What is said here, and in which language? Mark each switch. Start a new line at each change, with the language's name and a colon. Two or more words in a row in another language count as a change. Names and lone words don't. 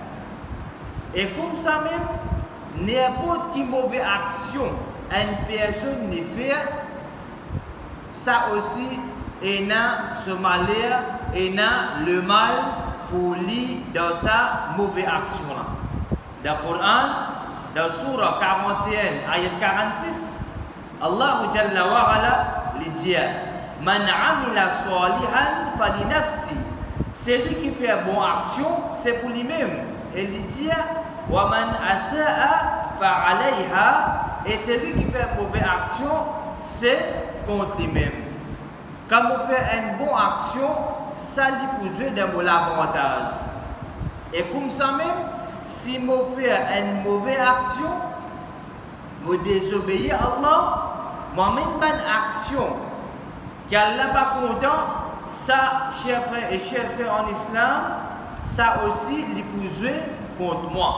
French: Et comme ça même, n'importe qui mauvaise action une personne les fait, ça aussi a ce malheur et a le mal pour lui dans sa mauvaise action là. Dans le Coran, dans surah 41 ayat 46, Allah
Arabic: جل وعلا
French: lui dit
Arabic: من عمل صالحا فلنفسه.
French: Celui qui fait une bonne action, c'est pour lui-même. Et lui dit
Arabic: ومن أساء فعليها.
French: Et celui qui fait une mauvaise action, c'est contre lui-même. Quand on fait une bonne action, ça lui pose d'un bon avantage. Et comme ça même, si on fait une mauvaise action, on désobéit à Allah, on met une bonne action qu'Allah n'est pas content, ça, chers frères et chères sœurs en islam, ça aussi lui pose contre moi.